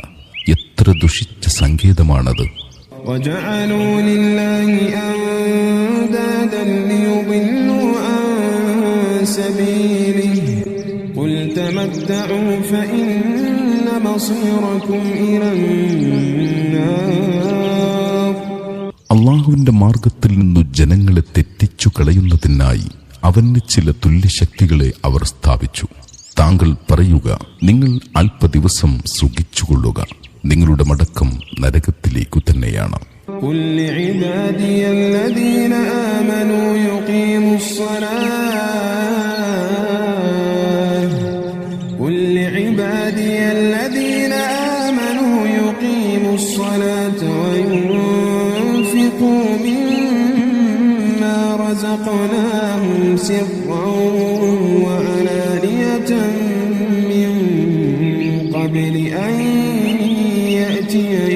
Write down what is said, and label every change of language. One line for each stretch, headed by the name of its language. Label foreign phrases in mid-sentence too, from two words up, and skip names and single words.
Malayalam: എത്ര ദുഷിച്ച സങ്കേതമാണത്!
Arabic: وجعلوا لله أندادا ليضلوا عن سبيله قل تمتعوا فإن مصيركم إلى النار.
Malayalam: അള്ളാഹുവിന്റെ മാർഗത്തിൽ നിന്നു ജനങ്ങളെ തെറ്റിച്ചു കളയുന്നതിനായി അവന് ചില തുല്യശക്തികളെ അവർ സ്ഥാപിച്ചു. താങ്കൾ പറയുക, നിങ്ങൾ അല്പദിവസം സുഖിച്ചുകൊള്ളുക, നിങ്ങളുടെ മടക്കം നരകത്തിലേക്കു തന്നെയാണ്.
Arabic: قل لعبادي الذين آمنوا يقيموا الصلاة قل لعبادي الذين آمنوا يقيموا الصلاة وينفقوا مما رزقناهم سرا وعلانية من قبل أن يأتي